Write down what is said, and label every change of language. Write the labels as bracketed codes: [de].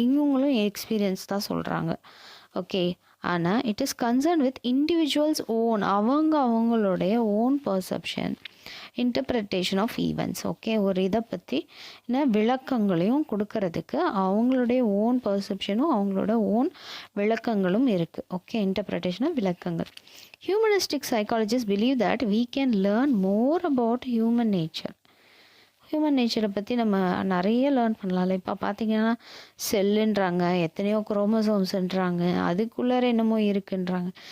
[ta] இவங்களும் எக்ஸ்பீரியன்ஸ் தான் சொல்கிறாங்க. [en] Okay, ஆனால் it is concern with individuals own, அவங்களுடைய own perception, interpretation of events. [ta] Okay, ஒரு இதை பற்றி விளக்கங்களையும் கொடுக்கறதுக்கு அவங்களுடைய ஓன் பர்செப்ஷனும் அவங்களோட ஓன் விளக்கங்களும் இருக்குது. ஓகே, இன்டர்பிரிட்டேஷன் ஆஃப் விளக்கங்கள். [en] Humanistic psychologist believe that we can learn more about human nature. [ta] Human நேச்சரை பற்றி நம்ம நிறைய லேர்ன் பண்ணலாம்ல. இப்போ பார்த்தீங்கன்னா செல்லுன்றாங்க, எத்தனையோ குரோமோசோம்ஸ்ன்றாங்க, அதுக்குள்ளார என்னமோ இருக்குன்றாங்க.